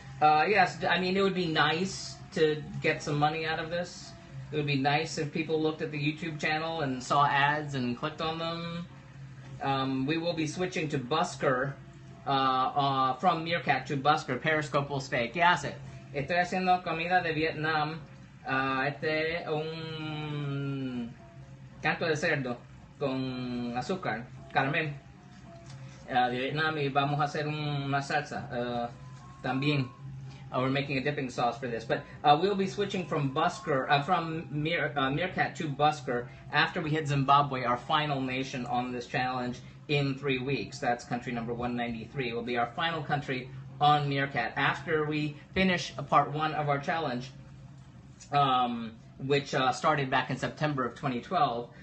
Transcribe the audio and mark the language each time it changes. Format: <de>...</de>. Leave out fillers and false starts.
<en>Yes, I mean, it would be nice to get some money out of this. It would be nice if people looked at the YouTube channel and saw ads and clicked on them. We will be switching to Busker, from Meerkat to Busker. Periscope will stay.</en> <es>¿Qué hace? Estoy haciendo comida de Vietnam. Un canto de cerdo con azúcar, caramel de Vietnam, y vamos a hacer una salsa también.</es> <en>We're making a dipping sauce for this, but we'll be switching from Busker, from Meerkat to Busker after we hit Zimbabwe, our final nation on this challenge, in 3 weeks. That's country number 193. It will be our final country on Meerkat after we finish part one of our challenge, which started back in September of 2012.</en>